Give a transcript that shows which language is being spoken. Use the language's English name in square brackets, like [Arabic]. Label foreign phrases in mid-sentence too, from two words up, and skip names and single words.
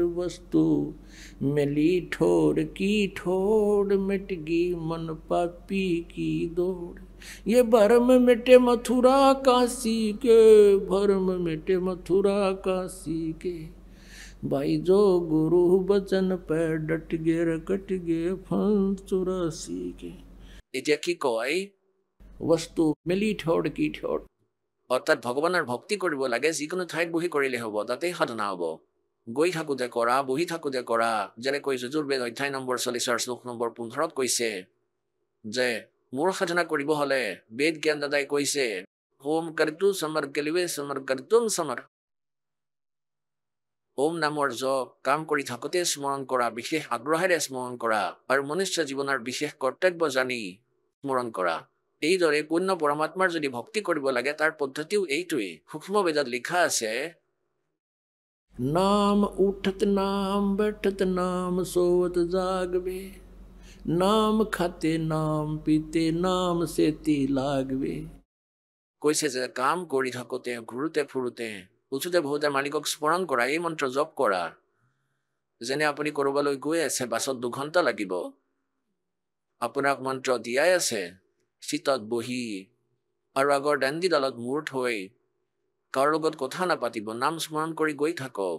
[Hindi] वस्तु मिली ठोड़ की ठोड़, मिट गई मन पापी की दौड़। ये भरम मिटे मथुरा काशी के, भरम मिटे मथुरा काशी के। भाई जो गुरु बचन पे डट गे रे कट गे फंद 84 के। [Assamese] এতিয়া কি কয় [Hindi] वस्तु मिली ठोड़ की ठोड़, [Assamese] অৰ্থাৎ ভগৱানৰ ভক্তি কৰিব লাগে, যিকোনো ঠাইত বহি কৰিলে হ'ব, তাতেই সাধনা হ'ব। গৈ থাকোঁতে কৰা, বহি থাকোঁতে কৰা। যেনেকৈ যজুৰ্বেদ অধ্যায় নম্বৰ 40 শ্লোক নম্বৰ 15 কৈছে যে মোৰ সাধনা কৰিব হ'লে বেদ জ্ঞান দাদাই কৈছে হোম কৰ্তু সমৰ কেলিবে সমৰ কৰ্তুম সমৰ। ওম নামৰ জপ কাম কৰি থাকোঁতে স্মৰণ কৰা, বিশেষ আগ্ৰহেৰে স্মৰণ কৰা আৰু মনুষ্য জীৱনৰ বিশেষ কৰ্তব্য জানি স্মৰণ কৰা। এইদৰে পূৰ্ণ পৰমাত্মাৰ যদি ভক্তি কৰিব লাগে তাৰ পদ্ধতিও এইটোৱেই। সূক্ষ্ম বেদত লিখা আছে, [Hindi] नाम उठत नाम बैठत नाम सोवत जागवे, नाम खाते नाम पीते नाम सेती लागवे। [Assamese] কৈছে যে কাম কৰি থাকোঁতে, ঘূৰোতে ফুৰোতে, উঠোতে বহোতে মালিকক স্মৰণ কৰা, এই মন্ত্ৰ জপ কৰা। যেনে আপুনি ক'ৰবালৈ গৈ আছে, বাছত 2 ঘণ্টা লাগিব, আপোনাক মন্ত্ৰ দিয়াই আছে, চিটত বহি আৰু আগৰ দাণ্ডীডালত মূৰ থৈ কাৰো লগত কথা নাপাতিব, নাম স্মৰণ কৰি গৈ থাকক।